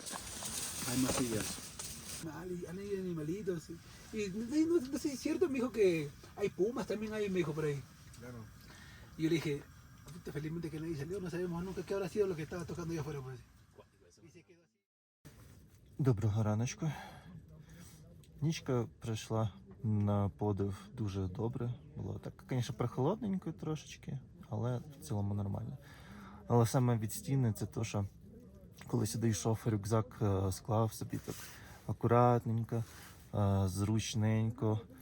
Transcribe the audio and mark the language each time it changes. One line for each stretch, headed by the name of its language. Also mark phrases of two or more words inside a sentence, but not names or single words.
Spanish: Hay masillas. Hay animalitos. Y no sé si es cierto, me dijo que hay pumas también hay, me dijo por ahí. Claro. Y yo le dije, "Puta, felizmente que nadie salió, no sabemos nunca qué habrá sido lo que estaba tocando allá afuera. Pues. Y se quedó así.
Ukrainian: Доброго раночку. Нічка пройшла на подив дуже добре. Було так, звісно, прохолодненько трошечки, але в цілому нормально. Але саме від стіни це те, що коли сюди йшов, рюкзак склав собі так акуратненько, зручненько.